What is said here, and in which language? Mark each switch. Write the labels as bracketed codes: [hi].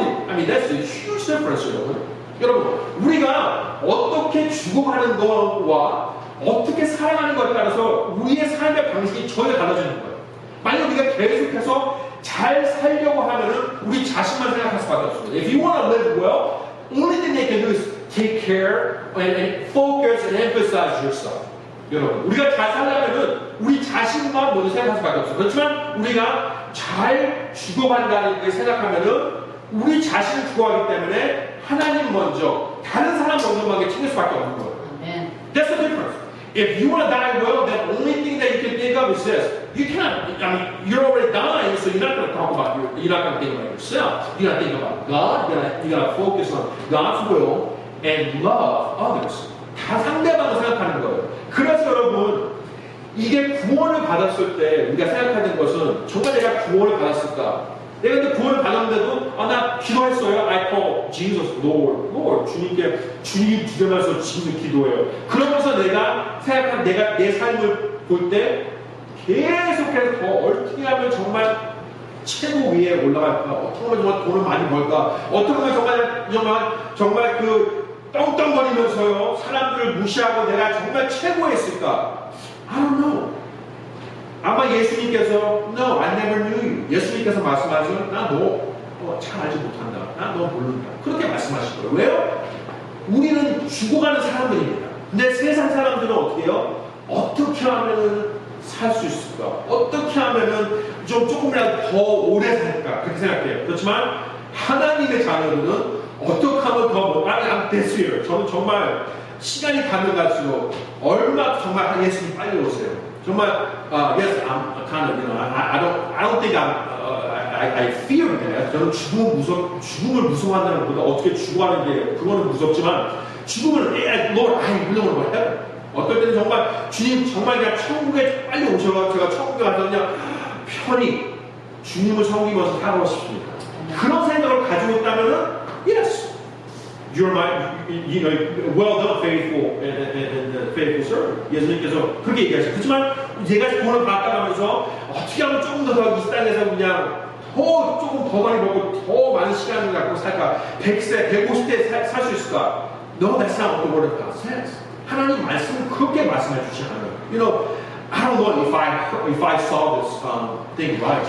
[en] And that's a huge difference, [ko] 여러분, 우리가 어떻게 죽어가는 것과 어떻게 살아가는 것에 따라서 우리의 삶의 방식이 전혀 달라지는 거예요. 만약 우리가 계속해서 잘 살려고 하면은 우리 자신만 생각할 수밖에 없습니다. [en] If you want to live well, only thing they can do is take care and focus and emphasize yourself. [ko] 여러분, 우리가 잘 살려면은 우리 자신만 먼저 생각할 수밖에 없어요. 그렇지만 우리가 잘 죽어간다는 게 생각하면은 우리 자신을 죽어가기 때문에 하나님 먼저, 다른 사람 먼저만 챙길 수밖에 없는 거예요. [en] That's the difference. If you want to die well, the only thing that you can think of is this. You cannot, you're already dying, so you're not going to talk about you're not going to think about yourself. You're going to think about God. You're going to focus on God's will and love others. [ko] 다 상대방을 생각하는 거예요. 그래서 여러분, 이게 구원을 받았을 때 우리가 생각하는 것은 정말 내가 구원을 받았을까? 내가 근데 구원을 받았는데도 나 기도했어요. [en] I call Jesus Lord. [ko] 주님 기도하면서 지금 기도해요. 그러면서 내가 생각한 내 삶을 볼 때 계속해서 더 어떻게 하면 정말 최고 위에 올라갈까? 어떻게 하면 정말 돈을 많이 벌까? 어떻게 하면 정말 그 떵떵거리면서요 사람들을 무시하고 내가 정말 최고였을까? [en] I don't know. [ko] 아마 예수님께서 [en] No, I never knew you. [ko] 예수님께서 말씀하시죠. 나 너 잘 알지 못한다. 나 너 모른다. 그렇게 말씀하실 거예요. 왜요? 우리는 죽어가는 사람들입니다. 근데 세상 사람들은 어떻게 해요? 어떻게 하면은 살 수 있을까? 어떻게 하면은 조금이라도 더 오래 살까? 그렇게 생각해요. 그렇지만 하나님의 자녀들은 어떻게 하면 더 [en] I'm this year. [ko] 저는 정말 시간이 가면 갈수록 얼마 정말 예수님 빨리 오세요. 정말 [en] yes, I'm kind of I don't think I fear that. [ko] 저는 죽음을 무서워한다는 것보다 어떻게 죽어가는 게 그거는 무섭지만 죽음을 [en] Lord, I really want to go to heaven. [ko] 어떨 때는 정말 주님 정말 그냥 천국에 빨리 오셔서 제가 천국에 가서 그냥 편히 주님을 섬기면서 살아가고 싶습니다. 그런 생각을 가지고 있다면은 [en] yes, you're my, well done, faithful and faithful servant. [ko] 예수님께서 그렇게 얘기하시죠. 그렇지만 제가 돈을 받아가면서 어떻게 하면 조금 더 이 땅에서 그냥 조금 더 많이 먹고 더 많은 시간을 갖고 살까? 100세, 150세 살 수 있을까? [en] No, that's not what the word of God says. [ko] 하나님 말씀은 그렇게 말씀해 주시 않아요. [en] I don't know if I saw this thing right.